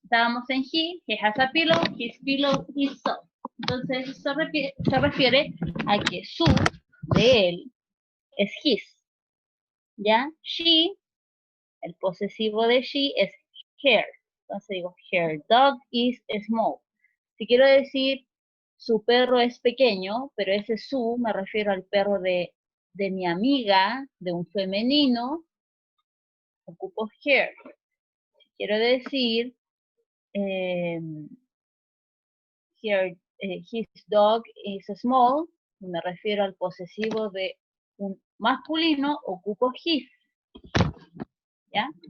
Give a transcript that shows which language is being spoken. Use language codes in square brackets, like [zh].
[es] Estábamos en [en] he has a pillow, his pillow is soft. [es] Entonces se refiere a que su, de él, es his. ¿Ya? She, el posesivo de she es her. Entonces digo, [en] her dog is small. [es] Si quiero decir su perro es pequeño, pero ese su me refiero al perro de mi amiga, de un femenino, ocupo her. Si quiero decir [en] his dog is small, [es] me refiero al posesivo de un masculino, ocupo his. ¿Ya?